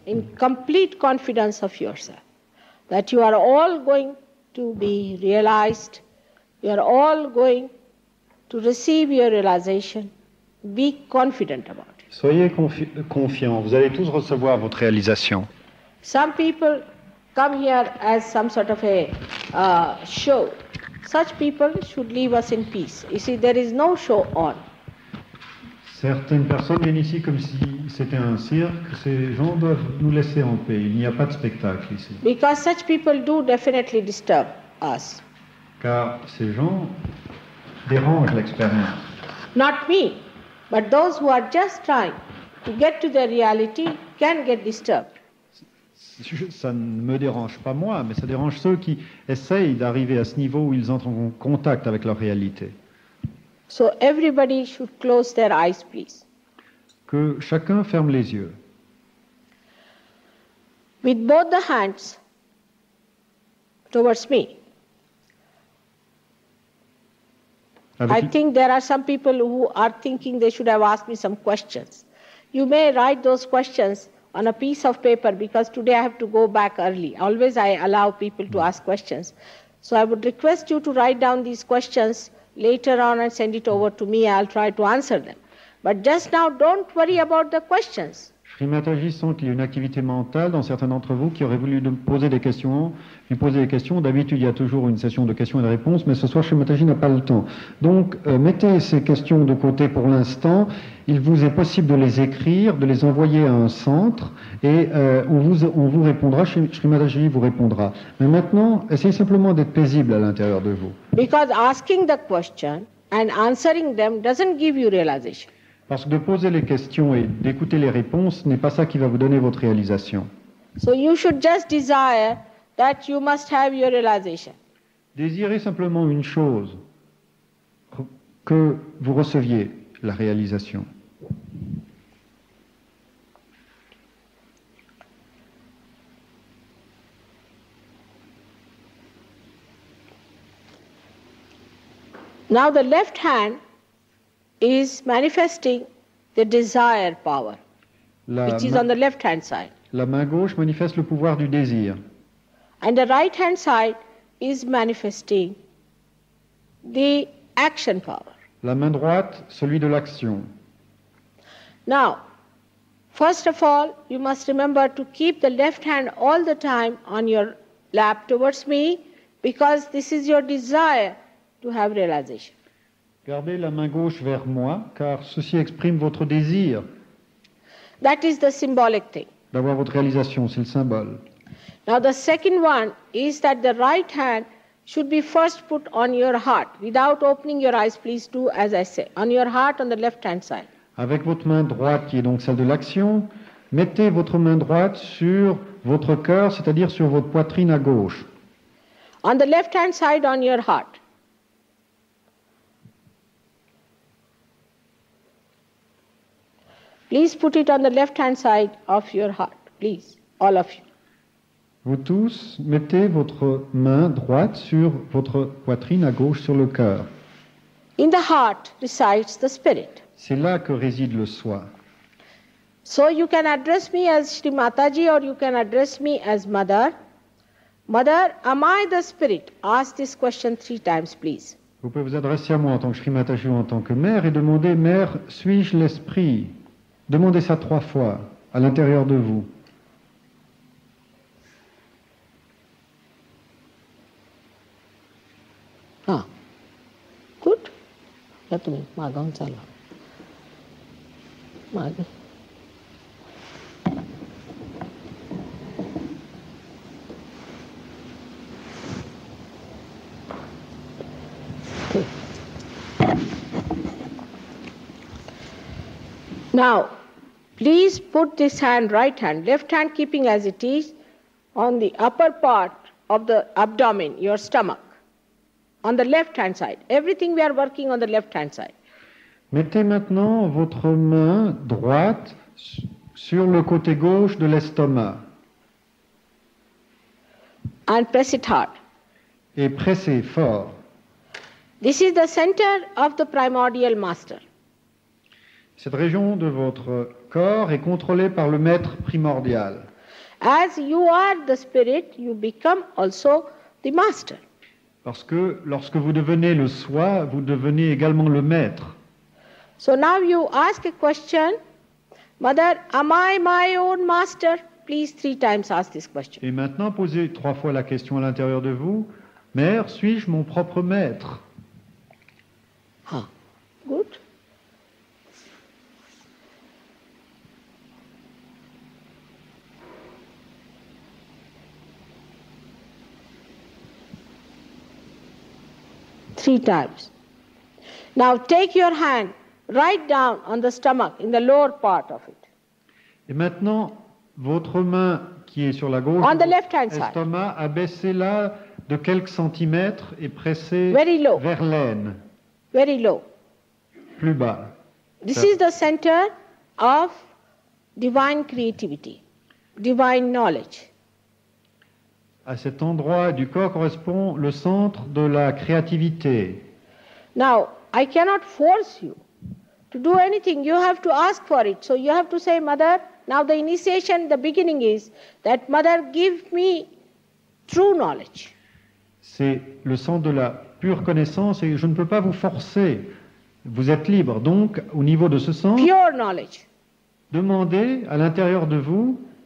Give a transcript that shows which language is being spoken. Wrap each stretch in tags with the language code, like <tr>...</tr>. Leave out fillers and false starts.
<en>In complete confidence of yourself. That you are all going to be realized. You are all going to receive your realization. Be confident about it.</en> <fr>Soyez confiants, vous allez tous recevoir votre réalisation.</fr> <en>Some people come here as some sort of a show. Such people should leave us in peace. You see, there is no show on.</en> <fr>Certaines personnes viennent ici comme si c'était un cirque. Ces gens doivent nous laisser en paix. Il n'y a pas de spectacle ici.</fr> <en>Because such people do definitely disturb us.</en> <fr>Car ces gens dérangent l'expérience.</fr> <en>Not me, but those who are just trying to get to their reality can get disturbed.</en> <fr>Ça ne me dérange pas moi, mais ça dérange ceux qui essayent d'arriver à ce niveau où ils entrent en contact avec leur réalité.</fr> <en>So everybody should close their eyes, please.</en> <fr>Que chacun ferme les yeux.</fr> <en>With both the hands towards me. I think there are some people who are thinking they should have asked me some questions. You may write those questions on a piece of paper because today I have to go back early. Always I allow people to ask questions. So I would request you to write down these questions later on and send it over to me. I'll try to answer them. But just now, don't worry about the questions.</en> <fr>Shri Mataji sent qu'il y a une activité mentale dans certains d'entre vous qui auraient voulu lui poser des questions. D'habitude, il y a toujours une session de questions et de réponses, mais ce soir, Shri Mataji n'a pas le temps. Donc, mettez ces questions de côté pour l'instant. Il vous est possible de les écrire, de les envoyer à un centre, et on vous répondra, Shri Mataji vous répondra. Mais maintenant, essayez simplement d'être paisible à l'intérieur de vous.</fr> <en>Because asking the question and answering them doesn't give you realization.</en> <fr>Parce que de poser les questions et d'écouter les réponses n'est pas ça qui va vous donner votre réalisation.</fr> <en>So you should just desire that you must have your realization.</en> <fr>Désirez simplement une chose, que vous receviez la réalisation.</fr> <en>Now the left hand is manifesting the desire power. which is on the left-hand side.</en> <fr>La main gauche manifeste le pouvoir du désir.</fr> <en>And the right-hand side is manifesting the action power.</en> <fr>La main droite, celui de l'action.</fr> <en>Now, first of all, you must remember to keep the left hand all the time on your lap towards me, because this is your desire to have realization.</en> <fr>Gardez la main gauche vers moi, car ceci exprime votre désir</fr> <en>That is the symbolic thing.</en> <fr>d'avoir votre réalisation, c'est le symbole.</fr> <en>Now, the second one is that the right hand should be first put on your heart. Without opening your eyes, please do as I say. On your heart on the left-hand side.</en> <fr>Avec votre main droite, qui est donc celle de l'action, mettez votre main droite sur votre cœur, c'est-à-dire sur votre poitrine à gauche.</fr> <en>On the left-hand side on your heart. Please put it on the left-hand side of your heart. Please, all of you.</en> <fr>Vous tous, mettez votre main droite sur votre poitrine à gauche, sur le cœur.</fr> <en>In the heart resides the spirit.</en> <fr>C'est là que réside le soi.</fr> <en>So you can address me as Shri Mataji or you can address me as Mother. Mother, am I the spirit? Ask this question 3 times, please.</en> <fr>Vous pouvez vous adresser à moi en tant que Shri Mataji ou en tant que mère et demander, Mère, suis-je l'esprit? Demandez ça 3 fois à l'intérieur de vous.</fr> <en>Ah, good. Let me, Magang Chala. Magang. Okay. Now, please put this hand, right hand, left hand keeping as it is, on the upper part of the abdomen, your stomach. On the left-hand side. Everything we are working on the left-hand side.</en> <fr>Mettez maintenant votre main droite sur le côté gauche de l'estomac.</fr> <en>And press it hard.</en> <fr>Et pressez fort.</fr> <en>This is the center of the primordial master.</en> <fr>Cette région de votre corps est contrôlée par le maître primordial.</fr> <en>As you are the spirit, you become also the master.</en> <fr>Parce que lorsque vous devenez le soi, vous devenez également le maître.</fr> <en>So now you ask a question, Mother, am I my own master? Please 3 times ask this question.</en> <fr>Et maintenant, posez 3 fois la question à l'intérieur de vous. Mère, suis-je mon propre maître?</fr> <en>Ah, good. Three times. Now take your hand right down on the stomach, in the lower part of it.</en> <fr>Et maintenant, votre main qui est sur la gauche,</fr> <en>On the left-hand side.</en> <fr>l'estomac, abaissez-la de quelques centimètres et pressez</fr> <en>Very low.</en> <fr>vers l'aine,</fr> <en>Very low.</en> <fr>plus bas.</fr> <en>This is the center of divine creativity, divine knowledge.</en> <fr>À cet endroit du corps correspond le centre de la créativité.</fr> <en>Now, I cannot force you to do anything. You have to ask for it. So you have to say, Mother, now the initiation, the beginning is that, Mother, give me true knowledge.</en> <fr>C'est le centre de la pure connaissance et je ne peux pas vous forcer. Vous êtes libre. Donc, au niveau de ce centre,</fr> <en>Pure knowledge.</en> <fr>demandez à l'intérieur de vous,</fr>